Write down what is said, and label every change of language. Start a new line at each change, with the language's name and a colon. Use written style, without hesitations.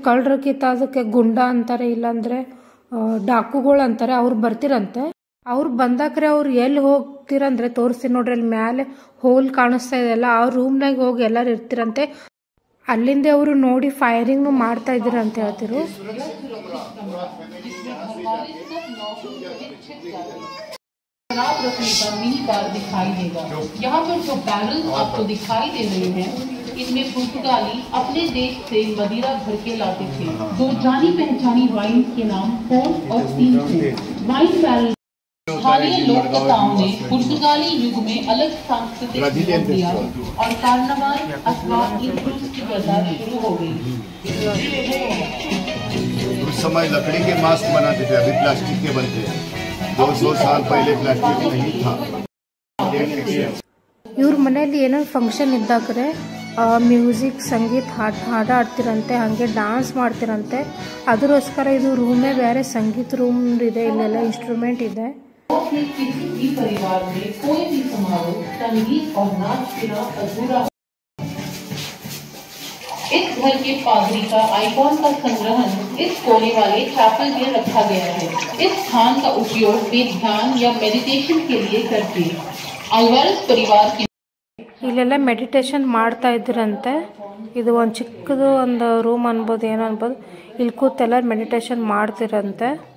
Kannada: ಕಳ್ಳರಕ್ಕಿಂತ ಅದಕ್ಕೆ ಗುಂಡ ಅಂತಾರೆ, ಇಲ್ಲಾಂದ್ರೆ ಡಾಕುಗಳು ಅಂತಾರೆ. ಅವ್ರು ಬರ್ತಿರಂತೆ. ಅವ್ರು ಬಂದಾಕ್ರೆ ಅವ್ರು ಎಲ್ಲಿ ಹೋಗ್ತಿರಂದ್ರೆ ತೋರಿಸ್ತೀನಿ ನೋಡ್ರಿ. ಅಲ್ಲಿ ಮ್ಯಾಲೆ ಹೋಲ್ ಕಾಣಿಸ್ತಾ ಇದೆಲ್ಲ ಆ ರೂಮ್ನಾಗ ಹೋಗಿ ಎಲ್ಲರೂ ಇರ್ತಿರಂತೆ. ಅಲ್ಲಿಂದ ಅವರು ನೋಡಿ ಫೈರಿಂಗ್ ಮಾಡ್ತಾ ಇದ್ರ ಅಂತ ಹೇಳ್ತಿರು.
Hindi: शराब रखने का मिनी कार दिखाई देगा। यहाँ पर जो बैरल आपको दिखाई दे रहे हैं इनमें पुर्तगाली अपने देश से मदिरा भर के लाते थे। दो जानी पहचानी वाइन के नाम पोर्ट और स्टील थे। वाइन बैरल स्थानीय लोक कथाओं ने पुर्तगाली युग में अलग सांस्कृतिक रूप दिया और कार्नावाल अथवा इंक्रूज की प्रथा शुरू हो गई। उस समय लकड़ी के मास्क बनाते थे, अभी प्लास्टिक के बनते हैं। 200 साल पहले प्लास्टिक नहीं था।
Kannada: ಇವ್ರ ಮನೆಯಲ್ಲಿ ಏನೋ ಫಂಕ್ಷನ್ ಇದ್ದಾಗ್ರೆ ಮ್ಯೂಸಿಕ್ ಸಂಗೀತ ಹಾಡು ಆಡ್ತಿರಂತೆ, ಹಾಗೆ ಡ್ಯಾನ್ಸ್ ಮಾಡ್ತಿರಂತೆ. ಅದಕ್ಕೋಸ್ಕರ ಇದು ರೂಮೇ ಬೇರೆ ಸಂಗೀತ ರೂಮ್ ಇದೆ, ಇಲ್ಲೆಲ್ಲ ಇನ್ಸ್ಟ್ರೂಮೆಂಟ್ ಇದೆ.
Hindi: किसी भी परिवार में कोई भी समारोह संगीत और नाच बिना अधूरा। इस घर के पादरी का आइकॉन का संग्रहण इस कोने वाले चैपल में रखा गया है। इस स्थान का उपयोग वे ध्यान या मेडिटेशन के लिए करते। अल्वारेस परिवार के
Kannada: ಇಲ್ಲೆಲ್ಲ ಮೆಡಿಟೇಷನ್ ಮಾಡ್ತಾ ಇದ್ರಂತೆ. ಇದು ಒಂದು ಚಿಕ್ಕದು ಒಂದು ರೂಮ್ ಅನ್ಬೋದು, ಏನೋ ಅನ್ಬೋದು. ಇಲ್ಲಿ ಕೂತೆಲ್ಲ ಮೆಡಿಟೇಷನ್ ಮಾಡ್ತಿರಂತೆ.